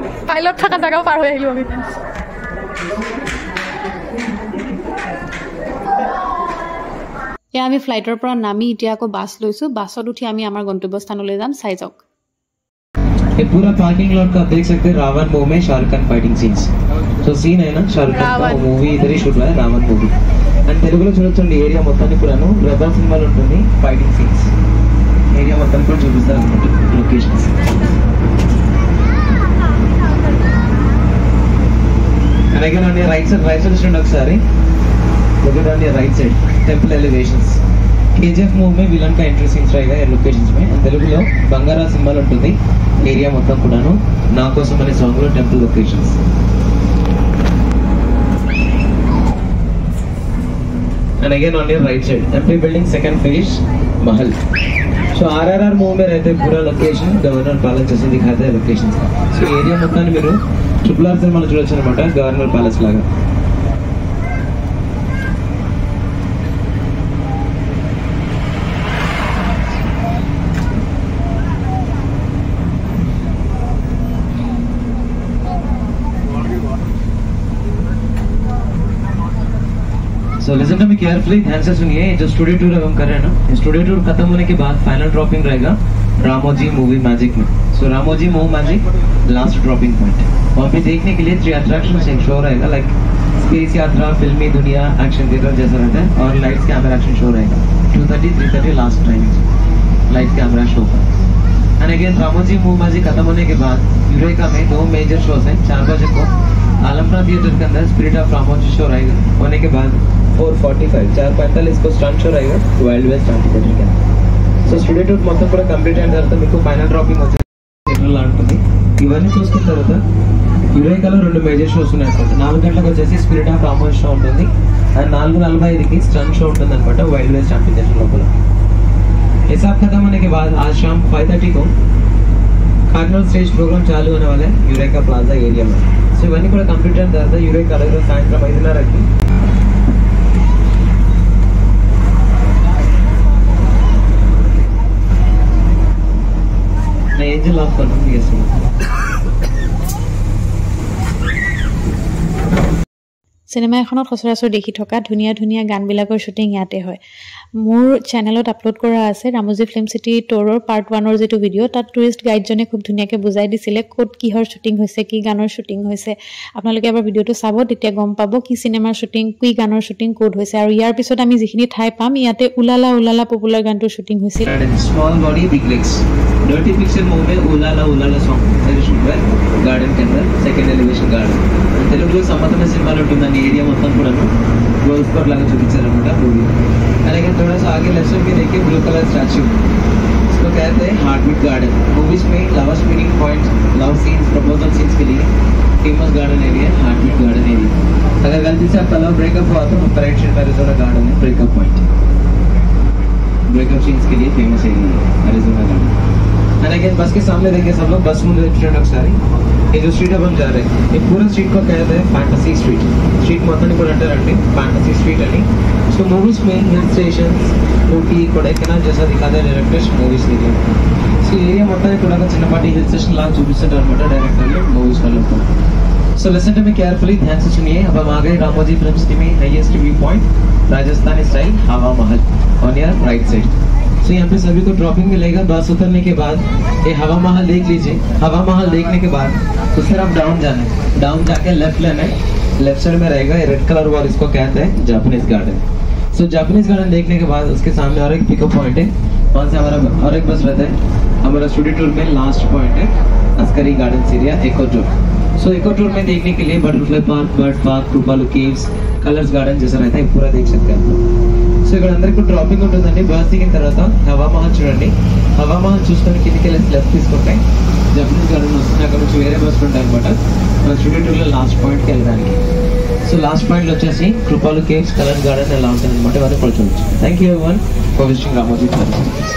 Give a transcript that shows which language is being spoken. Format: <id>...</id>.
<as>Pilot থকা জাগাও পাৰ হৈ আহিলো আমি। আমি ফ্লাইটৰ পৰা নামি এতিয়া আকৌ বাছ লৈছো, বাছত উঠি আমি আমাৰ গন্তব্যস্থানলৈ যাম। চাই যাওক।</as> <hi>ये पूरा पार्किंग लॉट का आप देख सकते हैं रावण मूवी में शाहरुख खान फाइटिंग सीन्स। तो सीन है ना शाहरुख खान का मूवी इधर ही शूट हुआ है, रावण मूवी।</hi> <te>అండ్ తెలుగులో చూడొచ్చండి ఏరియా మొత్తాన్ని కూడాను రెబల్ సినిమాలో ఉంటుంది ఫైటింగ్ సీన్స్. ఏరియా మొత్తాన్ని కూడా చూపిస్తారు అన్నమాట locations.</te> <en>and again on the right side</en> <te>చూడండి ఒకసారి.</te> <en>Look at on the right side temple elevations.</en> <hi>KGF movie में विलन का एंट्री सीन्स रहेगा ये लोकेशंस में.</hi> <te>అండ్ తెలుగులో బంగారా సింబల్ ఉంటుంది ఏరియా మొత్తం కూడాను నా కోసం అనే సాంగ్ లో temple locations.</te> <en>And again on your right side MP building second phase महल.</en> <hi>So RRR movie में रहते पूरा लोकेशन गवर्नर पैलेस जैसे दिखाते हैं लोकेशंस.</hi> <te>So एरिया మొత్తాన్ని మీరు RRR సినిమాలో చూడొచ్చు అన్నమాట, గవర్నర్ ప్యాలెస్ లాగా.</te> <en>So So listen to me carefully,</en> <hi>ध्यान से सुनिए. जो स्टूडियो टूर हम कर रहे हैं ना, स्टूडियो टूर खत्म होने के बाद फाइनल ड्रॉपिंग रहेगा रामोजी मूवी मैजिक में. सो Ramoji movie magic last dropping point. वहाँ पे देखने के लिए 3 अट्रैक्शंस एक शो रहेगा, लाइक स्पेस यात्रा, फिल्मी दुनिया, एक्शन थिएटर जैसा रहता है, और लाइट्स कैमरा एक्शन शो रहेगा 2:30 3:30 last time light camera show का. And again Ramoji movie magic खत्म होने के बाद यूरेका में 2 मेजर शोज हैं. 4 बजे को आलमरा थिएटर के अंदर स्पिरिट ऑफ रामोजी शो रहेगा. होने के बाद 4:45 4:45 को स्टंट शो रहेगा वाइल्ड वेस्ट थिएटर के अंदर.</hi> <te>సో స్టూడియో టూర్ మొత్తం కూడా కంప్లీట్ అయిన తర్వాత మీకు ఫైనల్ డ్రాపింగ్ వచ్చేసి థియేటర్లో ఉంటుంది. ఇవన్నీ చూసుకున్న తర్వాత యురేకాలో 2 మేజర్ షోస్ ఉన్నాయి అనమాట. 4 గంటలకు వచ్చేసి స్పిరిట్ ఆఫ్ రామోజీ షో ఉంటుంది, అండ్ 4:45కి స్టంట్ షో ఉంటుంది అనమాట वाइल्ड वेस्ट थिएटर లోపల.</te> <hi>ये सब खत्म होने के बाद आज शाम 5:30 को कार्निवल स्टेज प्रोग्राम चालू होने वाला है यूरेका प्लाजा एरिया में.</hi> <te>సో ఇవన్నీ కూడా కంప్లీట్ అయిన తర్వాత యూరేకాలో ఈరోజు సాయంత్రం 5:30కి एंजल ऑफ</te> <as>চিনেমা এখনত সচৰাচৰ দেখি থকা ধুনীয়া ধুনীয়া গানবিলাকৰ শ্বুটিং ইয়াতে হয়. মোৰ চেনেলত আপলোড কৰা আছে ৰামোজী ফিল্ম চিটি ট'ৰৰ পাৰ্ট 1ৰ যিটো ভিডিঅ', তাত টুৰিষ্ট গাইডজনে খুব ধুনীয়াকৈ বুজাই দিছিলে ক'ত কিহৰ শ্বুটিং হৈছে, কি গানৰ শ্বুটিং হৈছে. আপোনালোকে এবাৰ ভিডিঅ'টো চাব, তেতিয়া গম পাব কি চিনেমাৰ শ্বুটিং, কি গানৰ শ্বুটিং ক'ত হৈছে. আৰু ইয়াৰ পিছত আমি যিখিনি ঠাই পাম, ইয়াতে উলালা উলালা পপুলাৰ গানটোৰ শ্বুটিং হৈছিল.</as> <hi>Small body big legs dirty picture movie में उलाला उलाला सॉन्ग शूट हुआ गार्डन के अंदर, सेकंड एलिवेशन गार्डन.</hi> <te>తెలుగులో సంబంధమైన సినిమాలు ఉంటుందని ఏరియా మొత్తం కూడా గోల్ఫ్ కోర్ట్ లాగా చూపించారనమాట మూవీ.</te> <hi>అలాగే थोड़ा सा आगे लेफ्ट साइड में देखिए ब्लू कलर स्टैच्यू, इसको कहते हैं हार्ट बीट गार्डन. मूवीज में lovers meeting point, love scenes, proposal scenes के लिए famous garden area heart beat garden area. अगर गलती से आपका लव ब्रेकअप हुआ तो राइट साइड में एरिजोना गार्डन है ब्रेकअप पॉइंट. ब्रेकअप सीन्स के लिए फेमस एरिया है एरिजोना गार्डन. एंड अगेन बस के सामने देखिए सब लोग, बस मुझे स्टूडेंट सारी ये जो स्ट्रीट अब हम जा रहे हैं, ये पूरा स्ट्रीट को कहते हैं फैंटेसी स्ट्रीट.</hi> <te>स्ट्रीट మొత్తం కూడా అంటారండి फैंटेसी स्ट्रीट అని.</te> <hi>सो मूवीज में हिल स्टेशन ऊटी कोडैकनाल जैसा दिखाते हैं डायरेक्टर्स मूवीज के लिए.</hi> <te>సో ఏరియా మొత్తాన్ని కూడా చిన్నపాటి హిల్ స్టేషన్ లాగా చూపిస్తారు అనమాట డైరెక్టర్లు మూవీస్ వాళ్ళకు.</te> <en>so listen to me carefully,</en> <hi>ध्यान से सुनिए. अब हम आ गए रामोजी फिल्म सिटी में highest view point Rajasthani style हवा महल ऑन योर राइट साइड. सो यहाँ पे सभी को ड्रॉपिंग मिलेगा. बस उतरने के बाद ये हवा महल देख लीजिए. हवा महल देखने के बाद तो फिर आप डाउन जाना है. डाउन जाके लेफ्ट लेना है. लेफ्ट साइड में रहेगा ये रेड कलर वॉल, इसको कहते हैं Japanese garden. So Japanese garden देखने के बाद उसके सामने और एक पिकअप पॉइंट है, वहाँ से हमारा और एक बस रहता है. हमारा स्टूडियो टूर में लास्ट पॉइंट है Askari garden area eco tour. सो इको टूर में देखने के लिए बटरफ्लाई पार्क, बर्ड पार्क, कृपालु केव्स, कलर्स गार्डन जैसा रहता है पूरा देख सकते हैं आप.</hi> <te>సో ఇక్కడ అందరికి డ్రాపింగ్ ఉంటుందండి. బస్ దిగిన తర్వాత హవా మహల్ చూడండి. హవా మహల్ చూసుకొని కిందికి వెళ్ళి లెఫ్ట్ తీసుకుంటే జపనీస్ గార్డెన్ వస్తుంది. అక్కడ నుంచి వేరే బస్సులు ఉంటాయి అనమాట మన స్టూడియో టూర్లో లాస్ట్ పాయింట్కి వెళ్ళడానికి. సో లాస్ట్ పాయింట్లో వచ్చేసి కృపాలు కేవ్స్, కలర్స్ గార్డెన్ ఎలా ఉంటుంది అనమాట, ఇవన్నీ కూడా చూడొచ్చు. Thank you everyone for visiting Ramoji film.</te>